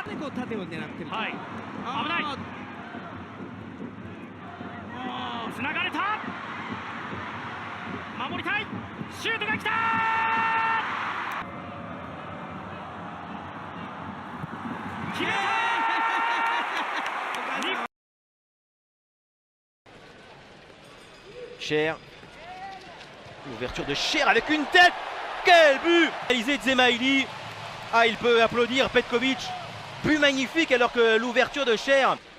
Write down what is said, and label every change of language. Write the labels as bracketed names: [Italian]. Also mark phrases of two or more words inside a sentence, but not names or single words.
[Japanese] でこう縦を狙ってる。はい、危ない。つながれた。守りたい。シュートが来た。決めた。 [French] Cher. L'ouverture de Cher avec une tête. Quel but réalisé de Zemaili. Ah, il peut applaudir Petkovic. But magnifique alors que l'ouverture de Cher.